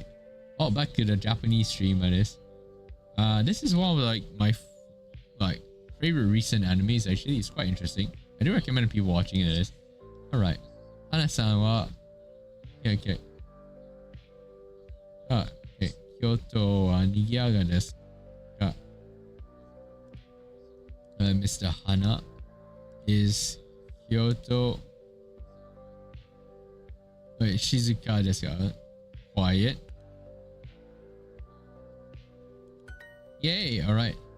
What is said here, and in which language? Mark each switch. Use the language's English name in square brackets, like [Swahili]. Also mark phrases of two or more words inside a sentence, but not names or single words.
[English] Oh, back to the Japanese stream, that is. This is one of like my favorite recent animes. Actually, it's quite interesting. I do recommend people watching this. All right, Hana-san wa okay. Okay. [Japanese] Kyoto wa nigiyaga desu ka? [English] Mr. Hana, is Kyoto. Wait, [Japanese] Shizuka desu ka? [English] Quiet. Yay! All right.